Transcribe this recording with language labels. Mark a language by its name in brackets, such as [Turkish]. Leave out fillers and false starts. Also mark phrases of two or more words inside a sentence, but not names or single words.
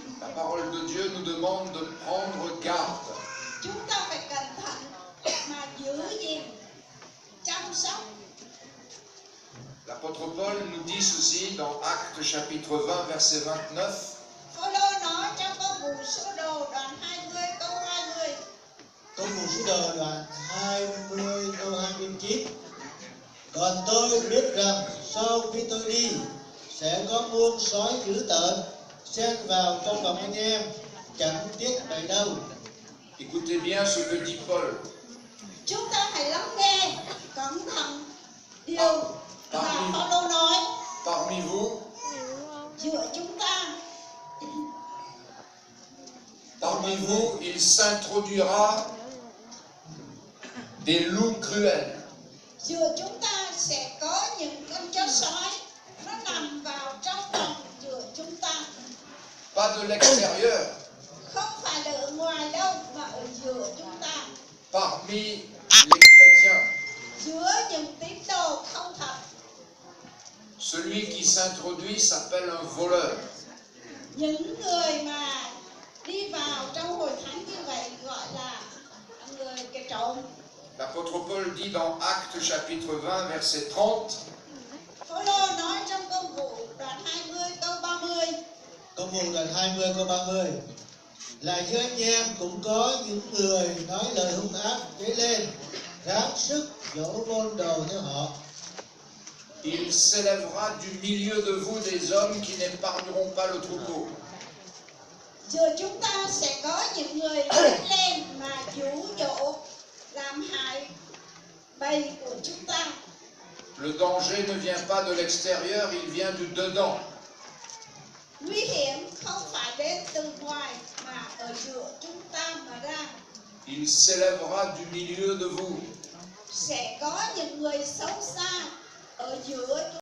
[French] parole de Dieu nous demande de prendre garde. [Vietnamese] Chúng ta phải cẩn thận mà giữ gìn, chăm sóc. [French] L'apôtre Paul nous dit ceci dans Actes chapitre 20 verset 29. [Vietnamese] Phaolô nói trong công vụ sứ đồ đoạn 20 câu 20. Công vụ sứ đồ đoạn 20 câu 29. Còn tôi biết rằng sau khi tôi đi sẽ có muôn sói dữ tợn xen vào trong vòng anh em, chẳng tiếc đầy đâu. [French] Écoutez bien ce que dit Paul. [Vietnamese] Chúng ta hãy lắng nghe cẩn thận điều mà Phaolô nói. [French] Parmi vous, [Vietnamese] Giữa chúng ta, [French] il s'introduira des loups cruels. [Vietnamese] giữa chúng ta sẽ có những con chó sói nó nằm vào trong vòng giữa chúng ta. [French] Pas de l'extérieur, [Vietnamese] Không phải là ở ngoài đâu mà ở giữa chúng ta. [French] parmi les chrétiens. [Vietnamese] Giữa những tín đồ không thật. [French] Celui qui s'introduit s'appelle un voleur. [Vietnamese] Những người mà đi vào trong hội thánh như vậy gọi là người kẻ trộm. [French] L'apôtre Paul dit dans Actes chapitre 20 verset 30. [Vietnamese] Phaolô nói trong công vụ đoạn 20 câu 30. Công vụ đoạn 20 câu 30. Là giữa anh em cũng có những người nói lời hung ác dấy lên, ráng sức dỗ môn đồ theo họ. [French] Il s'élèvera du milieu de vous des hommes qui n'épargneront pas le troupeau. [Vietnamese] Giữa chúng ta sẽ có những người lên mà dụ dỗ làm hại bầy của chúng ta. [French] Le danger ne vient pas de l'extérieur, il vient du dedans. [Vietnamese] Nguy hiểm không phải đến từ ngoài mà ở giữa chúng ta mà ra. [French] Il s'élèvera du milieu de vous. [Vietnamese] Sẽ có những người xấu xa ở giữa